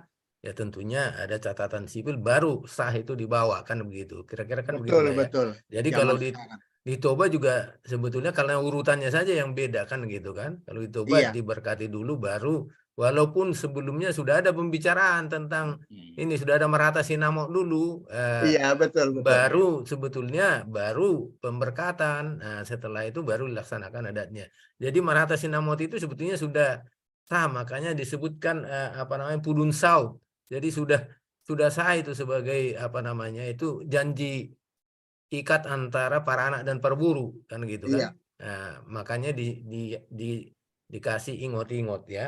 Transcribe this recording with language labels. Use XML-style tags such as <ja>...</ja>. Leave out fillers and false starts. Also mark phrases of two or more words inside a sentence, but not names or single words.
<id>Ya tentunya ada catatan sipil baru sah itu dibawa kan begitu. Kira-kira kan begitu ya. Jadi kalau di Toba juga sebetulnya karena urutannya saja yang beda kan gitu kan. Kalau di Toba diberkati dulu baru, walaupun sebelumnya sudah ada pembicaraan tentang ini, sudah ada</id> <bbc>marhata sinamok</bbc> <id>dulu. Betul. Baru sebetulnya baru pemberkatan. Nah, setelah itu baru dilaksanakan adatnya. Jadi</id> <bbc>marhata sinamot</bbc> <id>itu sebetulnya sudah sah, makanya disebutkan apa namanya</id> <bbc>pudun saut.</bbc> <id>Jadi sudah sudah sah itu sebagai apa namanya itu janji ikat antara para anak dan perburu kan gitu kan. Iya. Nah, makanya dikasih ingot-ingot ya.</id>